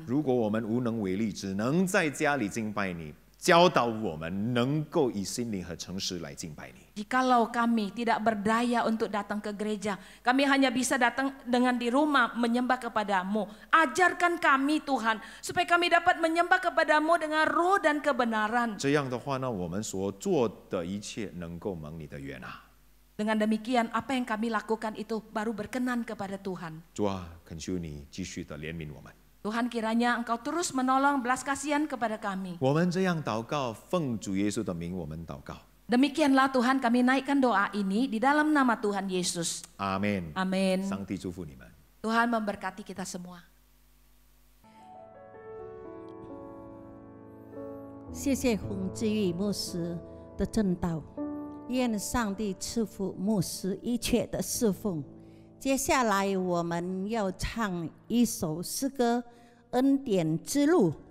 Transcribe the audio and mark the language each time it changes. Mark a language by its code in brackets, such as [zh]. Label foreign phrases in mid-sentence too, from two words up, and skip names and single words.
[zh] 如果我们无能为力，只能在家里敬拜你，教导我们能够以心灵和诚实来敬拜你。 [id] Jikalau kami tidak berdaya untuk datang ke gereja, kami hanya bisa datang dengan di rumah menyembah kepadamu. Ajarkan kami Tuhan, supaya kami dapat menyembah kepadamu dengan roh dan kebenaran. [zh] 这样的话呢，我们所做的一切能够蒙你的悦纳。 [id] Dengan demikian, apa yang kami lakukan itu baru berkenan kepada Tuhan. [zh] 主啊，恳求你继续的怜悯我们。 [id] Tuhan, kiranya Engkau terus menolong belas kasihan kepada kami. [zh] 我们这样祷告，奉主耶稣的名，我们祷告。 [id] Demikianlah Tuhan, kami naikkan doa ini di dalam nama Tuhan Yesus. [zh] 阿门。 [id] Amin. [zh] 上帝祝福你们。 [id] Tuhan memberkati kita semua. [zh] 谢谢洪志玉牧师的正道，愿上帝赐福牧师一切的侍奉。接下来我们要唱一首诗歌《恩典之路》。